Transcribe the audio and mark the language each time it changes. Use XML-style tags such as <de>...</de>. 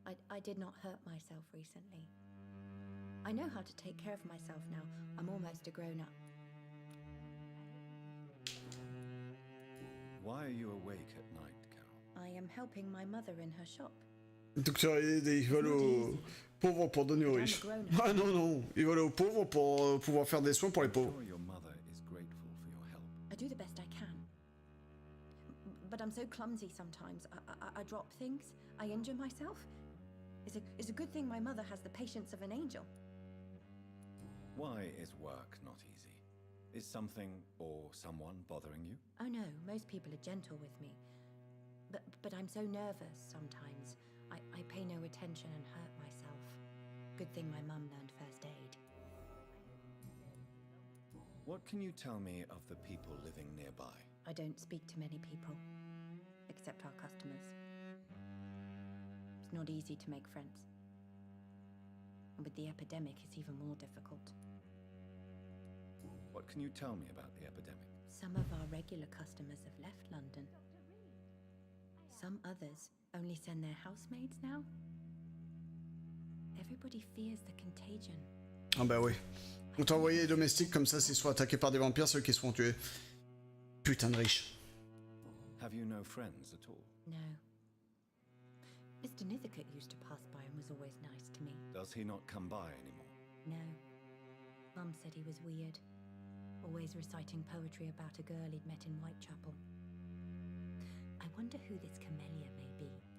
<en>I did not hurt myself recently. I know how to take care of myself now. I'm almost a grown-up. Why are you awake at night, Carol? I am helping my mother in her shop.</en> <fr>Docteur Reed, il vole aux pauvres pour donner aux riches. Ah non, non, il vole aux pauvres pour pouvoir faire des soins pour les pauvres.</fr> <en>I'm sure your mother is grateful for your help. I do the best I can. But I'm so clumsy sometimes. I drop things. I injure myself. It's a good thing my mother has the patience of an angel. Why is work not easy? Is something or someone bothering you? Oh no, most people are gentle with me. But I'm so nervous sometimes. I pay no attention and hurt myself. Good thing my mum learned first aid. What can you tell me of the people living nearby? I don't speak to many people, except our customers. It's not easy to make friends. And with the epidemic, it's even more difficult. What can you tell me about the epidemic? Some of our regular customers have left London. Some others only send their housemaids now. Everybody fears the contagion.</en> <fr>Ah bah oui. On t'a envoyé les domestiques comme ça, s'ils sont attaqués par des vampires, ceux qui se font tuer. Putain de riches.</fr> <en>Have you no friends at all? No. Mr. Nithicut used to pass by and was always nice to me. Does he not come by anymore? No. Mum said he was weird. Always reciting poetry about a girl he'd met in Whitechapel. I wonder who this camellia may be.</en>